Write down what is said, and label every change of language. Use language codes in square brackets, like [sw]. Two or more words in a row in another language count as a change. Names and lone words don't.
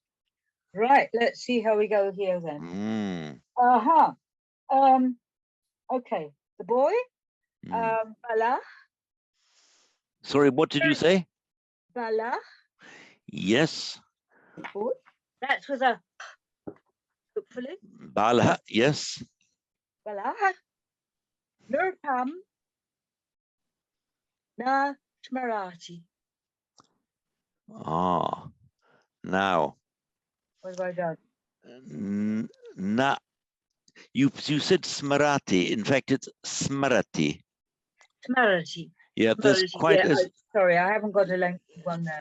[en] Right, let's see how we go here then. Okay, the boy, Bala, Sorry, what did you say? Bala. Yes. Boy. That's with a, hopefully, Bala, yes. [sa] Bala. Nurpam, na Smarati. [en] Ah, now. What have I done? Na, you said Smarati. In fact, it's Smarati. Smarati. Yeah, there's Smarati. quite Yeah, a, sorry, I haven't got a lengthy one there.